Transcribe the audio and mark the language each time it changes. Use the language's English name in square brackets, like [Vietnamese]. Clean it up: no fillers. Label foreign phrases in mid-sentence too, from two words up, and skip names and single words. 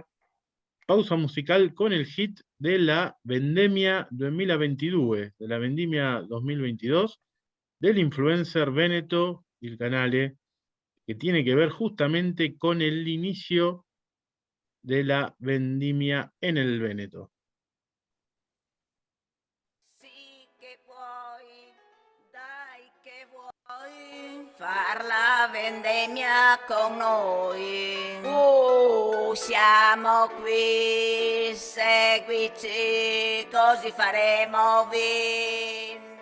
[Spanish] Pausa musical con el hit de la Vendemmia 2022, de la Vendimia 2022, del influencer Veneto Il Canale, que tiene que ver justamente con el inicio de la vendimia en el Véneto. [Italian] Sì che vuoi, dai che vuoi far la vendemmia con noi. Siamo qui, seguici, così faremo vin.